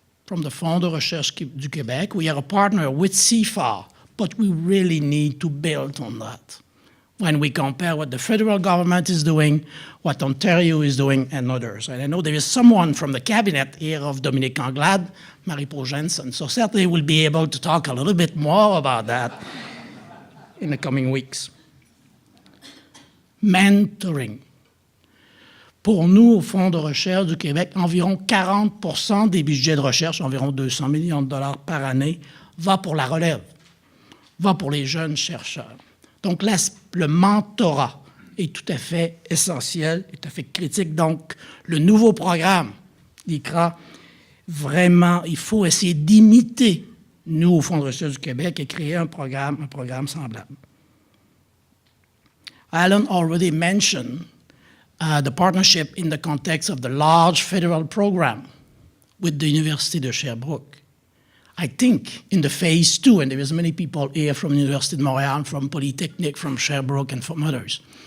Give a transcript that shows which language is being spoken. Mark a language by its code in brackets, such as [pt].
[en] From the Fonds de recherche du Québec, we are a partner with CIFAR, but we really need to build on that when we compare what the federal government is doing, what Ontario is doing, and others. And I know there is someone from the cabinet here of Dominique Anglade, Marie-Paul Jensen, so certainly we'll be able to talk a little bit more about that in the coming weeks. Mentoring. [fr] Pour nous, au Fonds de recherche du Québec, environ 40% des budgets de recherche, environ 200 millions de dollars par année, va pour la relève, va pour les jeunes chercheurs. Donc là, le mentorat est tout à fait essentiel, tout à fait critique. Donc, le nouveau programme, l'ICRA, vraiment, il faut essayer d'imiter, nous, au Fonds de recherche du Québec, et créer un programme semblable. [en] Alan already mentioned the partnership in the context of the large federal program with the University de Sherbrooke. I think in the phase 2, and there is many people here from the University of Montreal, from Polytechnic, from Sherbrooke, and from others.